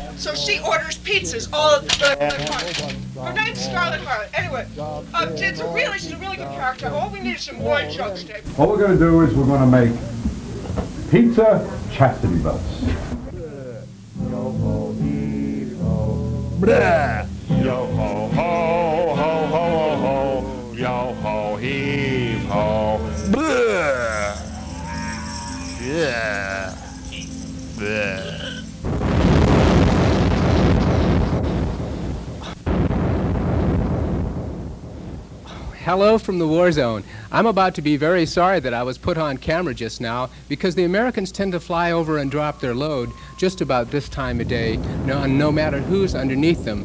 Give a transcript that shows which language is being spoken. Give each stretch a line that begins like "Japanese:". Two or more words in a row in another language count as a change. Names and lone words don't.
English: So she orders pizzas all of the time. Her name's Scarlot Harlot. Anyway, she's a really good character. All we need is some wine chunks, Dave. What we're going to do is we're going to make pizza chastity belts. Blah. Yo ho ho ho ho ho, yo ho heave ho. Blah. Yeah. Blah. Hello from the war zone. I'm about to be very sorry that I was put on camera just now because the Americans tend to fly over and drop their load just about this time of day, no matter who's underneath them.